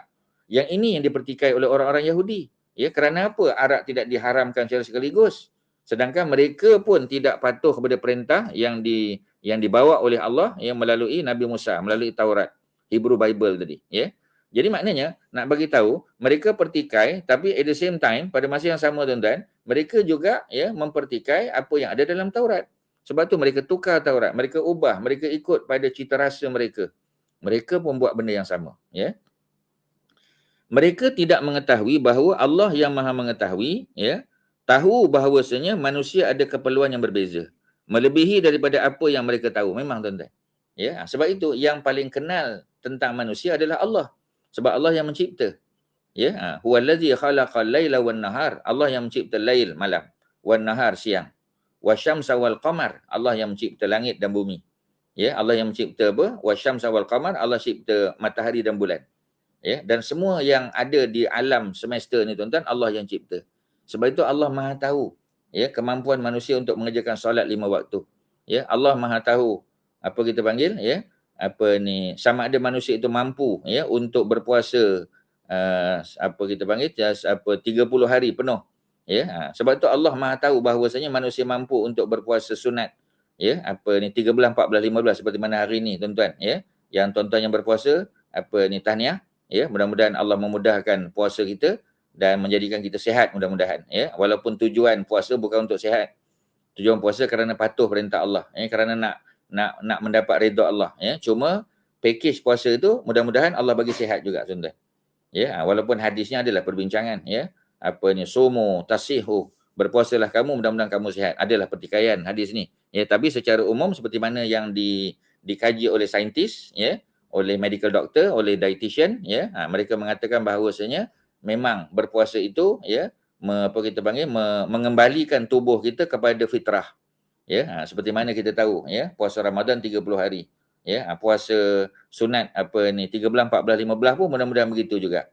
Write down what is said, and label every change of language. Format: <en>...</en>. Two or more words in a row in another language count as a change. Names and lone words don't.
<ms>Yang ini yang dipertikai oleh orang-orang Yahudi. Ya, kerana apa arak tidak diharamkan secara sekaligus? Sedangkan mereka pun tidak patuh kepada perintah yang dibawa oleh Allah, yang melalui Nabi Musa, melalui Taurat,</ms> <en>Hebrew Bible</en> <ms>tadi, ya. Jadi maknanya nak bagi tahu mereka pertikai, tapi</ms> <en>at the same time</en> <ms>pada masa yang sama, tuan-tuan, mereka juga, ya, mempertikai apa yang ada dalam Taurat. Sebab tu mereka tukar Taurat, mereka ubah, mereka ikut pada cita rasa mereka. Mereka pun buat benda yang sama, ya. Mereka tidak mengetahui bahawa Allah yang Maha mengetahui, ya, tahu bahawasanya manusia ada keperluan yang berbeza, melebihi daripada apa yang mereka tahu. Memang, tuan-tuan. Ya, sebab itu yang paling kenal tentang manusia adalah Allah. Sebab Allah yang mencipta.</ms> <ar>Ya, هو الذي خلق الليل والنهار.</ar> <ms>Allah yang mencipta lail malam,</ms> <ar>والنهار</ar> <ms>siang.</ms> <ar>والشمس والقمر.</ar> <ms>Allah yang mencipta langit dan bumi. Ya, Allah yang mencipta apa?</ms> <ar>والشمس والقمر.</ar> <ms>Allah cipta matahari dan bulan. Ya, dan semua yang ada di alam semesta ni, tuan-tuan, Allah yang cipta. Sebab itu Allah Maha tahu, ya, kemampuan manusia untuk mengerjakan solat 5 waktu. Ya, Allah Maha tahu apa kita panggil, ya, sama ada manusia itu mampu, ya, untuk berpuasa 30 hari penuh. Ya, sebab itu Allah Maha tahu bahawasanya manusia mampu untuk berpuasa sunat, ya, 13, 14, 15 seperti mana hari ni, tuan-tuan, ya. Yang tuan-tuan yang berpuasa tahniah. Ya, mudah-mudahan Allah memudahkan puasa kita dan menjadikan kita sihat, mudah-mudahan, ya. Walaupun tujuan puasa bukan untuk sihat. Tujuan puasa kerana patuh perintah Allah, ya, kerana nak mendapat redha Allah, ya. Cuma package puasa itu mudah-mudahan Allah bagi sihat juga, tuan-tuan. Ya, walaupun hadisnya adalah perbincangan, ya.</ms> <ar>صوموا تصحوا,</ar> <ms>berpuasalah kamu, mudah-mudahan kamu sihat. Adalah pertikaian hadis ni. Ya, tapi secara umum seperti mana yang dikaji oleh saintis, ya, oleh</ms> <en>medical doctor,</en> <ms>oleh dietitian, ya, mereka mengatakan bahawasanya memang berpuasa itu, ya, mengembalikan tubuh kita kepada fitrah. Ya, seperti mana kita tahu, ya, puasa Ramadan 30 hari. Ya, puasa sunat 13, 14, 15 pun mudah-mudahan begitu juga.</ms>